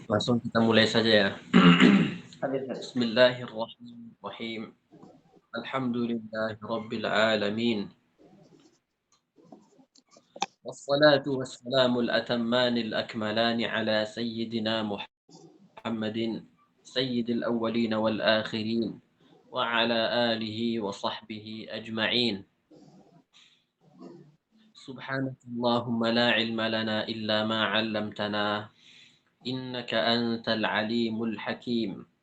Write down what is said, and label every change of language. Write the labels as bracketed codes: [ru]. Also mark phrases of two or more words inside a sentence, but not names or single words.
[id] Langsung kita mulai saja ya. [ar] بسم الله الرحمن الرحيم. الحمد لله رب العالمين. والصلاة والسلام الأتمان الأكملان على سيدنا محمد سيد الأولين والآخرين وعلى آله وصحبه أجمعين. سبحانك اللهم لا علم لنا إلا ما علمتنا إنك أنت العليم الحكيم.